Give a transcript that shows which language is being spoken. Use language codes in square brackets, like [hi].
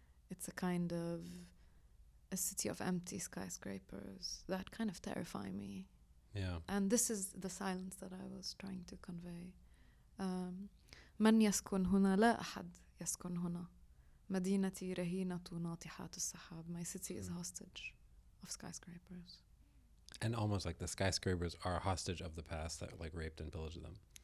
[en] It's a kind of a city of empty skyscrapers that kind of terrify me. And this is the silence that I was trying to convey. [ar] من يسكن هنا لا أحد يسكن هنا مدينتي رهينة ناطحات السحاب. [en] My city is hostage of skyscrapers. And almost like the skyscrapers are a hostage of the past that like raped and pillaged them.